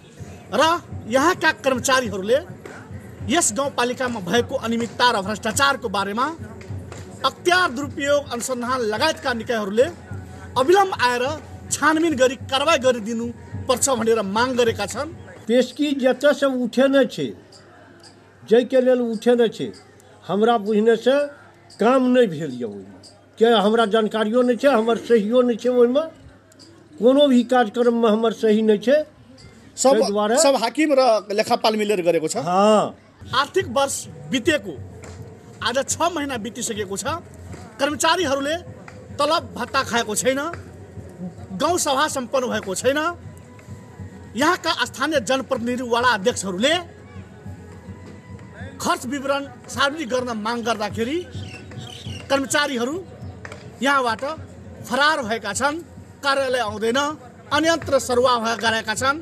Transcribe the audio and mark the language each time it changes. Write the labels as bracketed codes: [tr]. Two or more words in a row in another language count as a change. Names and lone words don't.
[ne] र यहाँका कर्मचारीहरूले यस गाउँपालिकामा भएको अनियमितता र भ्रष्टाचारको बारेमा अख्तियार दुरुपयोग अनुसन्धान लगायतका निकायहरूले अविलम्ब आएर छानबिन गरी कारबाही गरिदिनु पर्छ भनेर माग गरेका छन्। [mai] पेशकी जतऽ से उठेने छै, जाहिके लेल उठेने छै, हमरा बुझने से काम नहीं भेल यऽ। ओहिमे के हमरा जानकारियो नहीं छै, हमर सहियो नहीं छै, ओहिमे कोनो भी कार्यक्रम में हमर सही नहीं छै। [ne] सब हाकिम र लेखापाल मिलेर गरेको छ। आर्थिक वर्ष बितेको आज 6 महिना बितिसकेको छ। कर्मचारीहरूले तलब भत्ता खाएको छैन, गाउँ सभा सम्पन्न भएको छैन। यहाँका स्थानीय जनप्रतिनिधि वडा अध्यक्षहरूले खर्च विवरण सार्वजनिक गर्न माग गर्दाखेरि कर्मचारीहरू यहाँबाट फरार भएका छन्, कार्यालय आउँदैन, अन्यत्र सरुवा गरेका छन्।